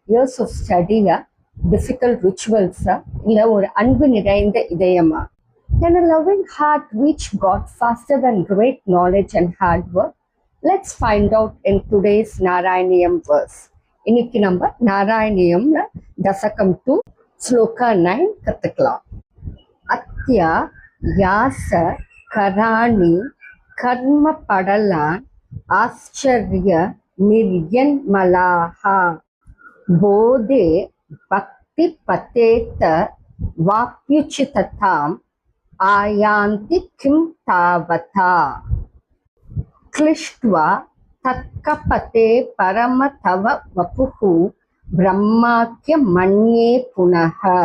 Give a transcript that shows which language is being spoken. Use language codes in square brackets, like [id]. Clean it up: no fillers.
[en] years of ஸ்டடியா, difficult ரிச்சுவல்ஸா, [ta] இல்லை ஒரு அன்பு நிறைந்த இதயமா? [en] Can a loving heart reach God faster than great knowledge and hard work? Let's find out in today's Narayaniam verse. [ta] இன்னைக்கு நம்ம நாராயணியம்ல தசகம் 2 ஸ்லோகா 9 கத்துக்கலாம். [sa] அத்யா யாச கராணி கர்ம படலான் ஆச்சரிய நிர்யன்மலாஹா போதே பக்தி பதேத வாப்யுச்சிததாம் ஆயாந்தி கிம் தாவதா கிளிஷ்ட்வா தத்கபதே பரம தவ வபுஹு பிரம்மாக்கிய மன்யே புனஹ